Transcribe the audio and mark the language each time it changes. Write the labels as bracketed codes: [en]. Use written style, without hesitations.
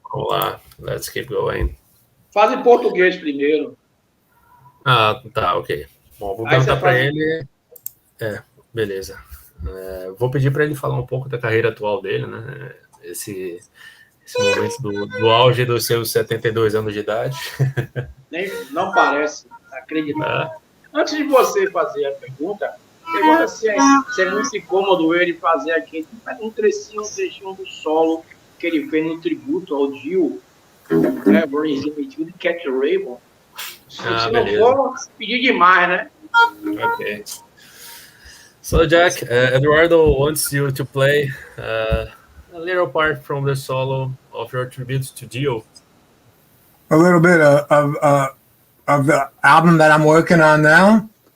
[pt] Vamos lá, [en] let's keep going. [pt] Faz em português primeiro. Ah, tá, ok. Bom, vou perguntar para ele. Beleza. Vou pedir para ele falar um pouco da carreira atual dele, né? Esse momento do auge dos seus 72 anos de idade. Não parece acreditar. Antes de você fazer a pergunta se é muito incômodo ele fazer aqui um trechinho do solo que ele fez no tributo ao Dio, né? De Cat Raven. Se não for, pedir demais, né? Ok. [en] So, Jack, Eduardo wants you to play a little part from the solo of your tribute to Dio. A little bit of the album that I'm working on now?